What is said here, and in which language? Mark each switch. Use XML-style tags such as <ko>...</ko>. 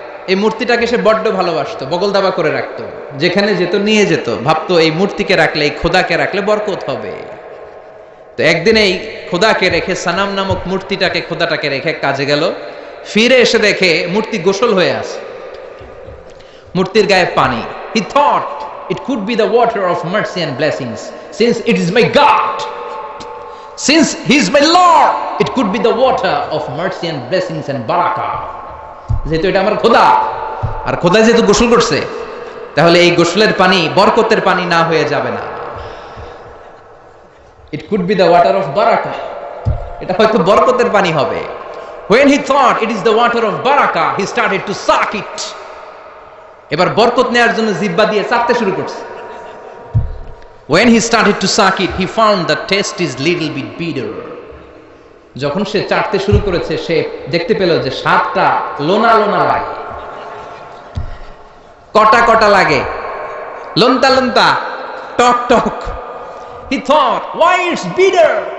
<bn>এই মূর্তিটাকে সে বড্ড ভালোবাসতো, বগল দাবা করে রাখতো, যেখানে যেত নিয়ে যেত। ভাবতো এই মূর্তিকে রাখলে, এই খোদাকে রাখলে বরকত হবে। তো একদিন এই খোদাকে রেখে, সানাম নামক মূর্তিটাকে, খোদাটাকে রেখে কাজে গেল। ফিরে এসে দেখে মূর্তি গোসল হয়ে আছে, মূর্তির গায়ে পানি।</bn> <en>He thought it could be the water of mercy and blessings, since it is my God, since he is my Lord, it could be the water of mercy and blessings and barakah.</en> <bn>যেহেতু এটা আমার খোদা, আর খোদা যেহেতু গোসল করছে, তাহলে এই গোসলের পানি বরকতের পানি না হয়ে যাবে না।</bn> <en>It could be the water of barakah,</en> <bn>এটা হয়তো বরকতের পানি হবে।</bn> <en>When he thought it is the water of barakah, he started to suck it.</en> <bn>এবার বরকত নেয়ার জন্য জিহ্বা দিয়ে চাটতে শুরু করছে।</bn> <en>When he started to suck it, he found the taste is little bit bitter.</en> <bn>যখন সে চাটতে শুরু করেছে, সে দেখতে পেল যে স্বাদটা লোনা লোনা লাগে, কটা কটা লাগে, লন্তা লন্তা, টক টক।</bn> <en>He thought, why it's bitter?</en>